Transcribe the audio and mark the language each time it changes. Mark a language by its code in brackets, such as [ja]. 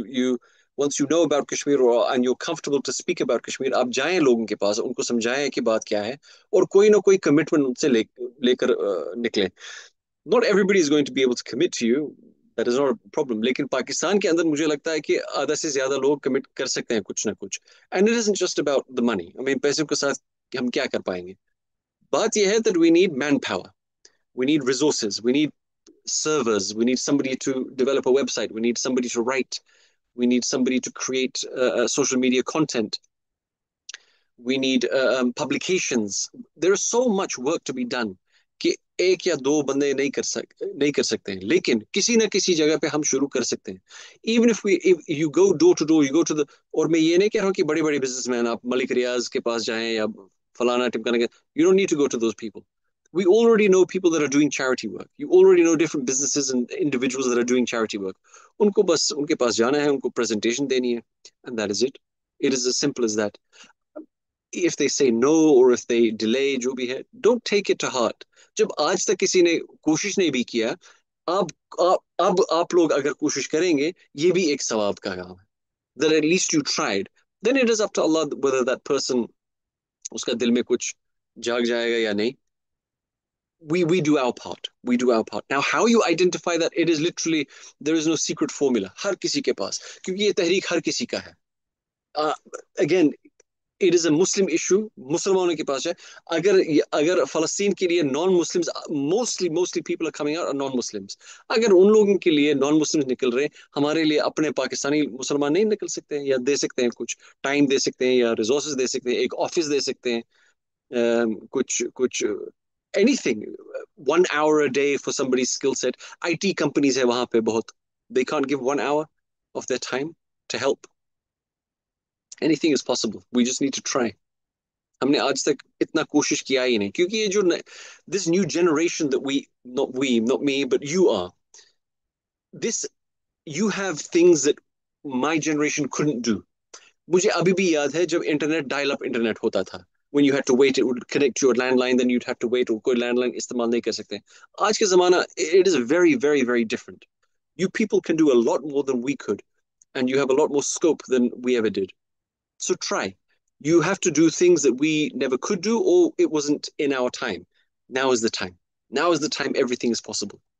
[en] You once you know about Kashmir [hi] and you're comfortable to speak about Kashmir, आप जाएं लोगों के पास, उनको समझाएं कि बात क्या है, और कोई ना कोई commitment उनसे लेकर निकलें. [en] Not everybody is going to be able to commit to you. That is not a problem. [hi] लेकिन पाकिस्तान के अंदर मुझे लगता है कि आधा से ज्यादा लोग commit कर सकते हैं कुछ ना कुछ. [en] And it isn't just about the money. I mean, [hi] पैसे के साथ हम क्या कर पाएंगे? बात यह है [en] that we need manpower. We need resources. We need servers. We need somebody to develop a website. We need somebody to write. We need somebody to create social media content. We need publications. There is so much work to be done [hi] कि एक या दो बंदे नहीं कर सकते हैं, लेकिन किसी ना किसी जगह पे हम शुरू कर सकते हैं. [en] Even if you go door to door, you go to the, [hi] और मैं ये नहीं कह रहा हूँ कि बड़े बड़े बिजनेसमैन आप मलिक रियाज के पास जाएं या फलाना टिमकाना के, [en] you don't need to go to those people. We already know people that are doing charity work. You already know different businesses and individuals that are doing charity work. [hi] उनको बस उनके पास जाना है, उनको presentation देनी है, [en] and that is it. It is as simple as that. If they say no or if they delay, [hi] जो भी है, [en] don't take it to heart. [hi] जब आज तक किसी ने कोशिश नहीं भी किया, अब आप लोग अगर कोशिश करेंगे, ये भी एक सवाब का काम है. [en] That at least you tried. Then it is up to Allah whether that person, [hi] उसका दिल में कुछ जाग जाएगा या नहीं. [en] We do our part. We do our part. Now, how you identify that? It is literally, there is no secret formula. [hi] हर किसी के पास, क्योंकि ये तहरीक हर किसी का है. [en] Again, it is a Muslim issue. [hi] मुसलमानों के पास है. अगर फलस्तीन के लिए [en] non-Muslims, mostly people are coming out are non-Muslims. [hi] अगर उन लोगों के लिए non-Muslims निकल रहे, हमारे लिए अपने पाकिस्तानी मुसलमान नहीं निकल सकते हैं, या दे सकते हैं कुछ टाइम दे सकते हैं, या रिसोर्सेज दे सकते हैं, एक ऑफिस दे सकते हैं, कुछ anything, [en] 1 hour a day for somebody's skill set. [hi] IT companies है वहाँ पे बहुत. [en] They can't give 1 hour of their time to help. Anything is possible. We just need to try. [hi] हमने आज तक इतना कोशिश किया ही नहीं, क्योंकि ये जो [en] this new generation that not me, but you are, this, you have things that my generation couldn't do. [hi] मुझे अभी भी याद है जब इंटरनेट डायल अप इंटरनेट होता था, [en] when you had to wait, [hi] it would connect to your landline, then you'd have to wait, और कोई landline इस्तेमाल नहीं कर सकते. आज के ज़माना, [en] it is very, very, very different. You people can do a lot more than we could, and you have a lot more scope than we ever did. So try. You have to do things that we never could do, or it wasn't in our time. Now is the time. Now is the time. Everything is possible.